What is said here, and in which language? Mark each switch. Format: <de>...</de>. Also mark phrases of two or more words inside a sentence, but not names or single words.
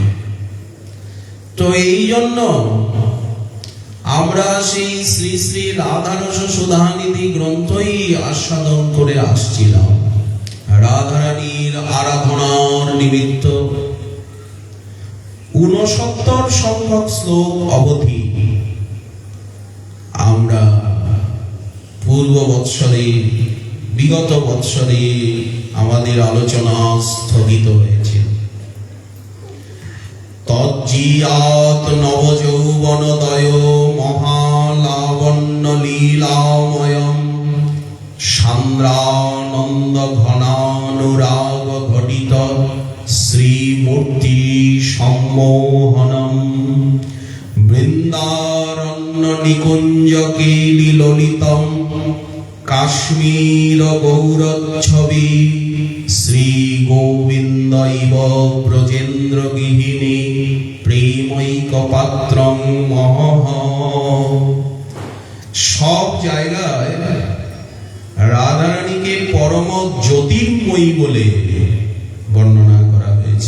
<bn>তো এই জন্য আমরা সেই শ্রী শ্রী রাধারস সুধানিধি গ্রন্থই আস্বাদন করে আসছিলাম রাধারানীর আরাধনার নিমিত্ত। ৬৯ সংখ্যক শ্লোক অবধি আমরা পূর্ব বৎসরে, বিগত বৎসরে আমাদের আলোচনা স্থগিত হয়েছে।</bn> <sa>তজ্জিয়াত নবযৌবনদয় মহালাবণ্য লীলাময়ম সান্দ্রানন্দ ঘনানুরাগ ঘটিত শ্রীমূর্তি সম্মোহনম বৃন্দারণ্য নিকুঞ্জ কেলি ললিতম কাশ্মীর গৌরচ্ছবি শ্রী গোবিন্দ ইব ব্রজেন্দ্র গৃহিণী প্রেমৈক পাত্রং মহঃ।</sa> <bn>সব জায়গায় রাধারানীকে পরম জ্যোতির্ময়ী বলে বর্ণনা করা হয়েছে।</bn>